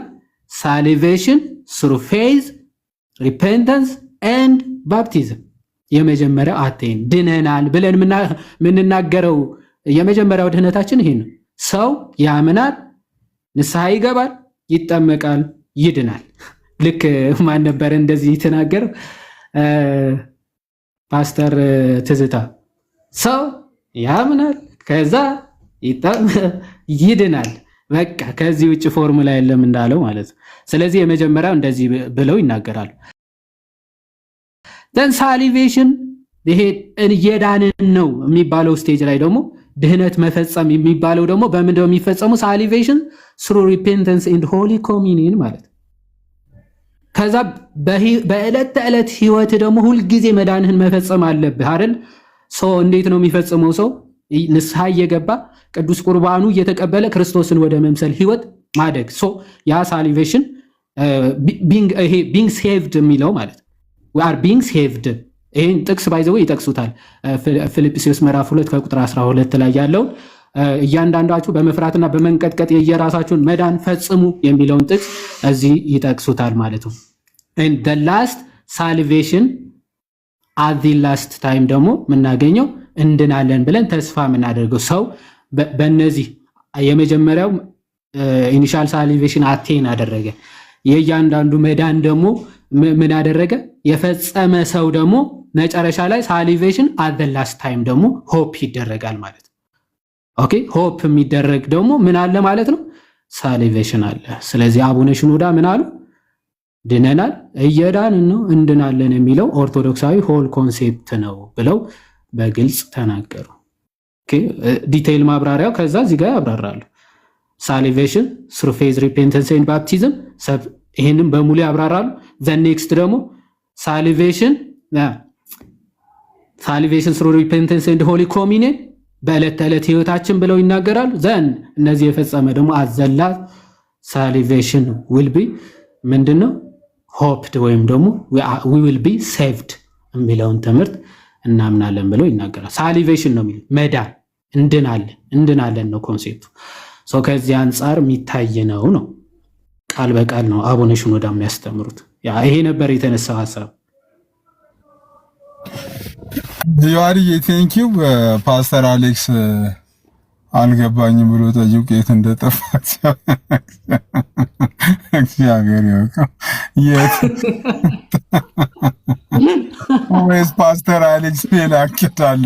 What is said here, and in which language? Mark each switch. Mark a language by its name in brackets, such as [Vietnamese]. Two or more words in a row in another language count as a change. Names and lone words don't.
[English] salvation through faith repentance and baptism። [Amharic] የመጀመሪያው አቴን ድነናል ብለን የምንናገረው የመጀመሪያው ድህነታችን ይሄ ነው። ሰው ያምናል፣ ንስሐ ይገባል፣ ይጠመቃል፣ ይድናል። ልክ ማን ነበር እንደዚህ የተናገረው? ፓስተር ትዝታ ሰው ያምናል ከዛ ይድናል። በቃ ከዚህ ውጭ ፎርሙላ የለም እንዳለው ማለት ነው። ስለዚህ የመጀመሪያው እንደዚህ ብለው ይናገራሉ። [English] then salvation [Amharic] ይሄ እየዳንን ነው የሚባለው ስቴጅ ላይ ደግሞ ድህነት መፈጸም የሚባለው ደግሞ በምንድነው የሚፈጸሙ? [English] salvation through repentance and holy communion [Amharic] ማለት ነው። ከዛ በዕለት ተዕለት ህይወት ደግሞ ሁል ጊዜ መዳንህን መፈጸም አለብህ አይደል? ሰው እንዴት ነው የሚፈጽመው? ሰው ንስሐ እየገባ ቅዱስ ቁርባኑ እየተቀበለ ክርስቶስን ወደ መምሰል ህይወት ማደግ። ሶ ያ [English] salvation being saved [Amharic] የሚለው ማለት [English] we are being saved። [Amharic] ይሄን ጥቅስ ባይዘው ይጠቅሱታል። ፊልጵስዩስ ምዕራፍ 2 ከቁጥር 12 ላይ ያለው እያንዳንዳችሁ በመፍራትና በመንቀጥቀጥ የየራሳችሁን መዳን ፈጽሙ የሚለውን ጥቅስ እዚህ ይጠቅሱታል ማለት ነው። [English] and the last salvation at the last time [Amharic] ደግሞ የምናገኘው እንድናለን ብለን ተስፋ የምናደርገው ሰው በእነዚህ የመጀመሪያው [English] initial salvation [Amharic] አቴን አደረገ። የእያንዳንዱ መዳን ደግሞ ምን አደረገ? የፈጸመ ሰው ደግሞ መጨረሻ ላይ [English] salvation at the last time [Amharic] ደግሞ ሆፕ ይደረጋል ማለት ነው። [English] OK hope [Amharic] የሚደረግ ደግሞ ምን አለ ማለት ነው? ሳሊቬሽን አለ። ስለዚህ አቡነ ሽኖዳ ምን አሉ? ድነናል፣ እየዳንን ነው፣ እንድናለን የሚለው ኦርቶዶክሳዊ [English] whole concept [Amharic] ነው ብለው በግልጽ ተናገሩ። [English] OK detail [Amharic] ማብራሪያው ከዛ እዚህ ጋር ያብራራሉ። [English] salvation through faith repentance and baptism [Amharic] ይሄንን በሙሉ ያብራራሉ። [English] then next [Amharic] ደግሞ ሳሊቬሽን [English] through repentance and holy communion [Amharic] በዕለት ተዕለት ህይወታችን ብለው ይናገራሉ። ዘን እነዚህ የፈጸመ ደግሞ አዘላ ሳሊቬሽን [English] will be [Amharic] ምንድነው ሆፕድ ወይም ደግሞ [English] we will be saved [Amharic] የሚለውን ትምህርት እናምናለን ብለው ይናገራል። ሳሊቬሽን ነው የሚለው መዳን እንድናለን ነው ኮንሴፕቱ። ሶ ከዚህ አንፃር የሚታይ ነው ቃል በቃል ነው አቡነ ሽኖዳ የሚያስተምሩት። ይሄ ነበር የተነሳው ሐሳብ። ዮሐንስ ቴንኪው ፓስተር አሌክስ አልገባኝም ብሎ ጠይቁ የት እንደጠፋ እግዚአብሔር ያውቃል። የት ወይስ ፓስተር አሌክስ ሌላ አክታለሁ